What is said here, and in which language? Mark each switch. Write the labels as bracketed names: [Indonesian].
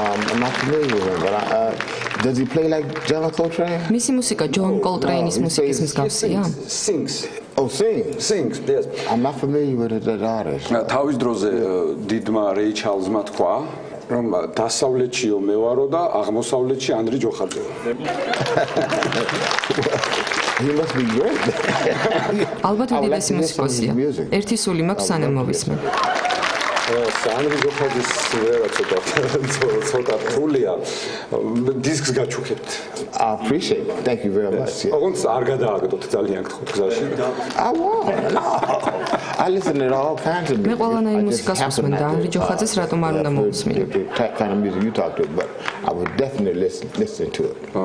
[English] I'm not familiar with him, but does he play like John Coltrane? [Georgian] მისი მუსიკა ჯონ კოლტრეინის მუსიკის მსგავსია? [English] Sings. Oh, sings. Sings, yes. I'm not familiar with that artist. [Georgian] თავის დროზე დიდმა რეი ჩარლზმა თქვა, რომ დასავლეთშიო მე ვარო და აღმოსავლეთში ანდრი ჯოხაძე. [English] He must be great. [Georgian] ალბათ უდიდესი მუსიკოსია. ერთი სული მაქვს სანამ მოვისმენ. ანდრი ჯოხაძის ვერა ცოტა რთულია. დისკს გაჩუქებთ. [English] I appreciate it. Thank you very much. Yeah. [Georgian] ოღონდ არ გადააგდოთ ძალიან გთხოვთ გზაში. [English] I won't. No. I listen to all kinds of music. [Georgian] მე ყველანაირ მუსიკას ვუსმენ და ანდრი ჯოხაძეს რატომ არ უნდა მოვისმინო? [English] The kind of music you talk to, but I would definitely listen to it.